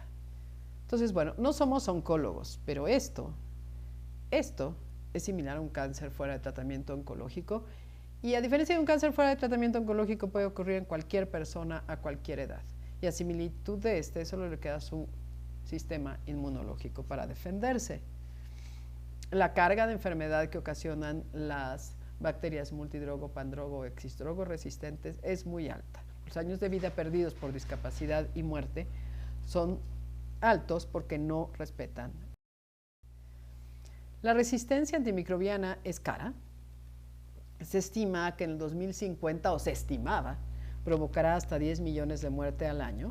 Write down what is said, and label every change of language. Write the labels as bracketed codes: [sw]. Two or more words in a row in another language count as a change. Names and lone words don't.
[es] Entonces, bueno, no somos oncólogos, pero esto es similar a un cáncer fuera de tratamiento oncológico, y a diferencia de un cáncer fuera de tratamiento oncológico puede ocurrir en cualquier persona a cualquier edad, y a similitud de solo le queda su sistema inmunológico para defenderse. La carga de enfermedad que ocasionan las bacterias multidrogo, pandrogo o exidrogo resistentes es muy alta. Los años de vida perdidos por discapacidad y muerte son altos porque no respetan. La resistencia antimicrobiana es cara. Se estima que en el 2050, o se estimaba, provocará hasta 10 millones de muertes al año.